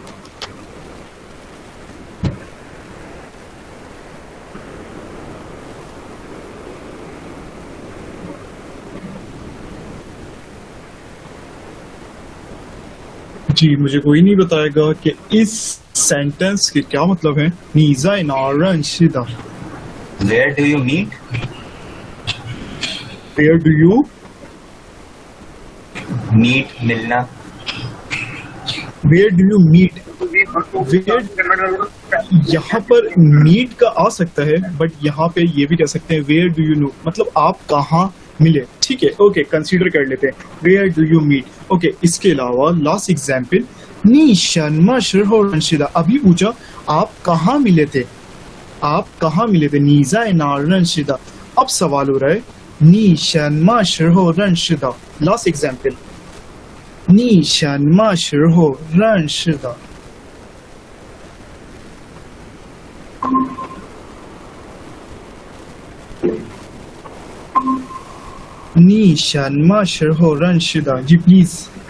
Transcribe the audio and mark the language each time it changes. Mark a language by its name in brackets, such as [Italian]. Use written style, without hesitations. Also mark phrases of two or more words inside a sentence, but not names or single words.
[Hindi] जी मुझे कोई नहीं बताएगा कि इस सेंटेंस के क्या मतलब है। [Chinese] 你在哪儿认识的 [English] Where do you meet? Where do you Meet, मिलना. Where do you meet? [Hindi] यहाँ पर मीट का आ सकता है बट यहाँ पे ये भी कह सकते हैं [English] where do you know, [Hindi] मतलब आप कहाँ मिले। ठीक है, ओके कंसीडर कर लेते हैं [English] where do you meet. [Hindi] ओके, इसके अलावा [English] last example [Chinese] 你什么时候认识的 [Hindi] अभी पूछा आप कहाँ मिले थे, आप कहाँ मिले थे [Chinese] 你在哪儿认识的 [Hindi] अब सवाल हो रहा है [Chinese] 你什么时候认识的 [English] last example [Chinese] 你什么时候认识的你什么时候认识的 [Hindi] जी प्लीज।